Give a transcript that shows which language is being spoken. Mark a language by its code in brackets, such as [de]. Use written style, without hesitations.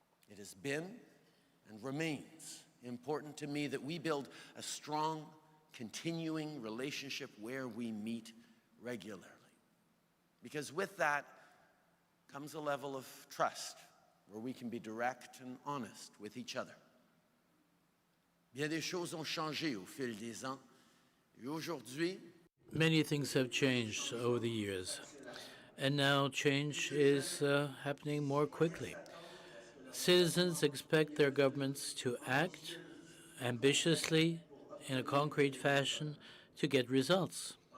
[en] It has been and remains important to me that we build a strong, continuing relationship where we meet regularly. Because with that comes a level of trust where we can be direct and honest with each other. [fr] Bien des choses ont changé au fil des ans. Et aujourd'hui, [en] many things have changed over the years, and now change is happening more quickly. Citizens expect their governments to act ambitiously in a concrete fashion to get results.